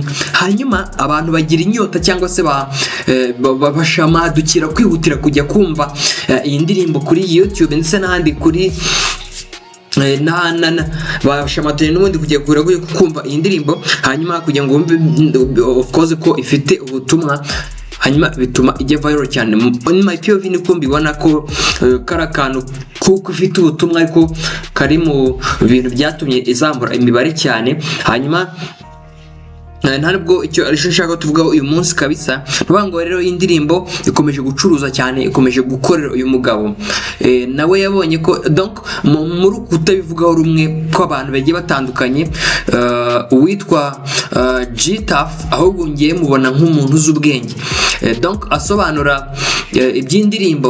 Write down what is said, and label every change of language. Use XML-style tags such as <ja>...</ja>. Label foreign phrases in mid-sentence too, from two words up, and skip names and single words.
<rw>Hanyuma abantu bagira inyota cyangwa se bashamadukira kwihutira kujya kumva iyi ndirimbo kuri YouTube ndetse n'ahandi kuri bashamadukira n'ubundi kujya kumva iyi ndirimbo, hanyuma kugira ngo bumve</rw> <en>of course</en> <rw>ko ifite ubutumwa, hanyuma bituma ijya viral cyane.</rw> <en>In my POV</en> <rw>ni ko mbibona ko kara kantu kuko ifite ubutumwa ariko kari mu bintu byatumye izamura imibare cyane. Hanyuma ntabwo icyo arisho nshaka tuvugaho uyu munsi kabisa, ngo rero indirimbo ikomeje gucuruza cyane, ikomeje gukorera uyu mugabo, nawe yabonye ko donc muri kutabivugaho rumwe kw'abantu bagiye batandukanye, uwitwa G Tuff ahubwo ngiye mubona nk'umuntu uzi ubwenge, donc asobanura iby'indirimbo.</rw>